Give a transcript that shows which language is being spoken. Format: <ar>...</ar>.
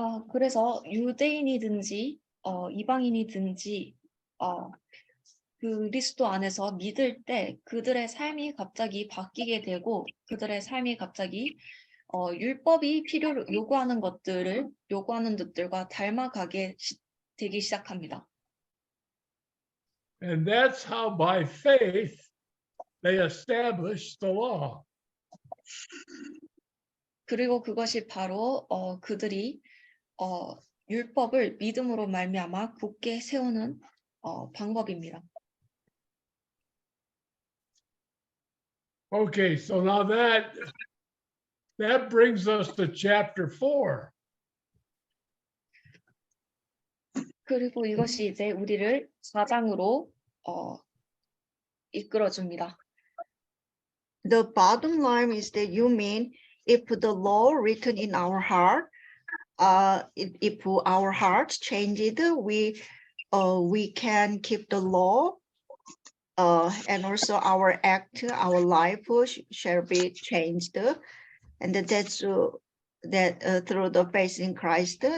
<ko>그래서 유대인이든지 이방인이든지 그리스도 안에서 믿을 때 그들의 삶이 갑자기 바뀌게 되고 그들의 삶이 갑자기 율법이 요구하는 것들과 닮아가게 되기 시작합니다.</ko> <en>And that's how by faith they established the law.</en> <ko>그리고 그것이 바로 그들이 율법을 믿음으로 말미암아 굳게 세우는 방법입니다.</ko> <en>Okay, so now that brings us to chapter 4.</en> <ko>그리고 이것이 이제 우리를 4장으로 이끌어줍니다.</ko> <en>The bottom line is that you mean if the law written in our heart, if our hearts changed, we can keep the law, and also our life shall be changed, and that's that through the faith in Christ.</en>